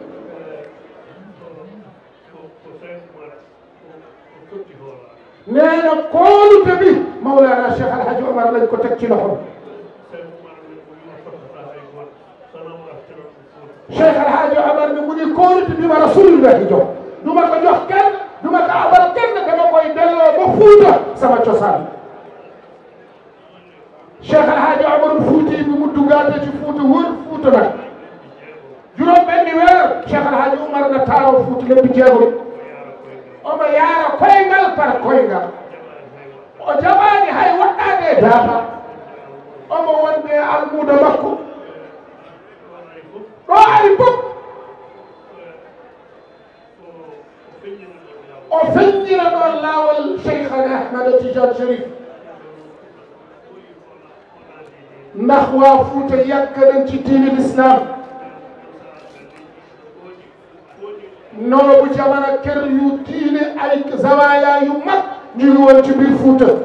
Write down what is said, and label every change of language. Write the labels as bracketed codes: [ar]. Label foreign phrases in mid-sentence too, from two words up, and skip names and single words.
[wo] nee na kóolute bi Mawlana Cheikh Alhaji Omar lañ ko teg ci loxo Cheikh Alhaji Omar bi mu ni kóolute bi ma Rasulullah jox du ma ko jox kenn du ma ko abal kenn dama koy delloo ba Fuuta sama cosaan Cheikh Alhaji Omarul Fouti bi mu duggaate ci Fuuta wër Fuuta nag juróom benni weer Cheikh Alhaji Omar na taaroo Fuuta lépp jeegul [ff] omo yaara koyngal par koyngal o jaɓaani hay waɗɗaade e daata omo wonde almuuda makko ɗo ari fof o feññira ɗon laawol [wo] Cheikhana Ahmad Tijani Cherif ndax waa Fuuta yàgg nañ ci diine l'islam noobu jamana kër yu diine ay zawaya yu mag ñu ngi woon ci biir Fuuta